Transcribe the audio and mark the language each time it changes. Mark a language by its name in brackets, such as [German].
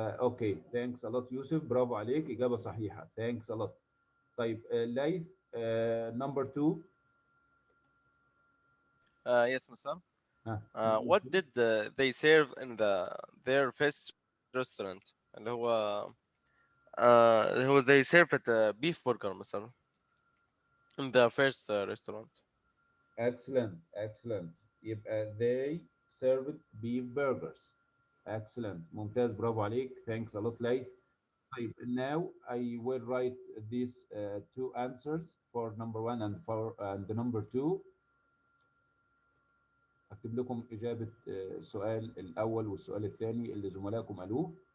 [English] Okay, thanks a lot يوسف، [Arabic] برافو عليك، إجابة صحيحة. [English] Thanks a lot. طيب ليث number 2. Yes, Masar. number What 2. did they serve in their first restaurant [Arabic] اللي هو [English] they served beef burger مثلا in the first restaurant. Excellent, excellent. [Arabic] يبقى [English] they served beef burgers. Excellent. [Arabic] ممتاز، برافو عليك. [English] Thanks a lot ليث. طيب now I will write these two answers for number 1 and number 2. [Arabic] أكتب لكم إجابة السؤال الأول والسؤال الثاني اللي زملائكم قالوه.